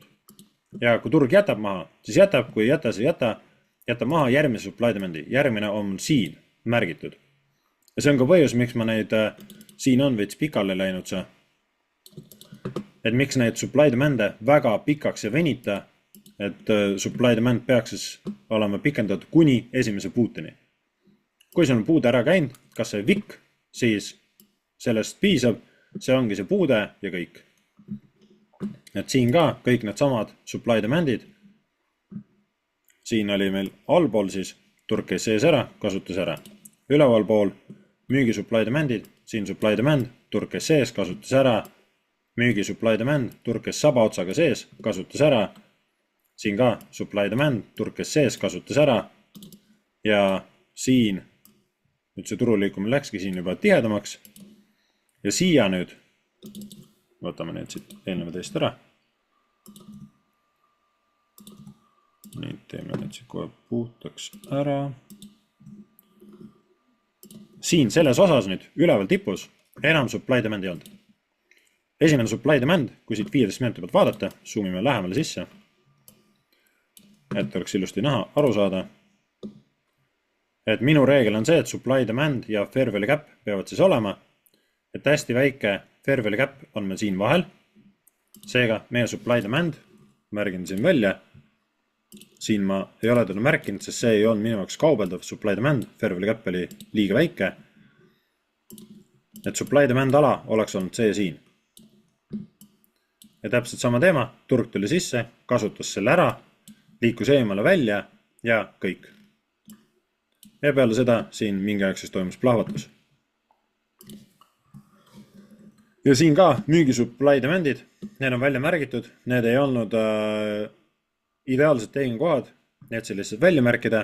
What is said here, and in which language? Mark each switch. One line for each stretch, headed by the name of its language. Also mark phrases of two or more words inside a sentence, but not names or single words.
Estonian: Ja kui turg jätab maha, siis jätab, kui ei jäta, siis jätab maha järgmise
English: supply demandi.
Estonian: Järgmine on siin märgitud. Ja see on ka põhjus, miks ma neid siin on veits pikale läinud see. Et miks neid
English: supply demand'e
Estonian: väga pikaks ja venita, et
English: supply demand
Estonian: peaks siis olema pikendatud kuni esimese puuteni. Kui see on puude ära käinud, kas see vikk, siis sellest piisab, see ongi see puude ja kõik. Et siin ka kõik need samad
English: supply demand'id.
Estonian: Siin oli meil allpool siis turg käis sees ära, kasutas ära. Üleval pool müügi
English: supply demand'id,
Estonian: siin
English: supply demand,
Estonian: turg käis sees, kasutas ära.
English: Müügi supply demand,
Estonian: turg käis saba otsaga sees, kasutas ära. Siin ka
English: supply demand,
Estonian: turg käis sees, kasutas ära. Ja siin nüüd see turuliikumine läkski siin juba tihedamaks. Ja siia nüüd, võtame need siit eelnevad eest ära. Nii, teeme need siit kohe puhtaks ära. Siin selles osas nüüd üleval tipus enam
English: supply demand
Estonian: ei olnud.
English: Esimene supply demand,
Estonian: kui siit 15 minuti pealt vaadata, zoomime lähemale sisse, et oleks ilusti näha, aru saada. Et minu reegel on see, et
English: supply demand
Estonian: ja
English: fair value gap
Estonian: peavad siis olema, et hästi väike
English: fair value gap
Estonian: on meil siin vahel. Seega meie
English: supply demand,
Estonian: märgin siin välja, siin ma ei ole teda märkinud, sest see ei olnud minu jaoks kaubeldav
English: supply demand, fair value gap
Estonian: oli liiga väike. Et
English: supply demand
Estonian: ala oleks olnud see siin. Ja täpselt sama teema, turg tuli sisse, kasutas selle ära, liikus eemale välja ja kõik. Ja peale seda siin mingi aeg siis toimus plahvatus. Ja siin ka müügi
English: supply demandid,
Estonian: need on välja märgitud, need ei olnud ideaalsed tehingukohad, need see lihtsalt välja märkida.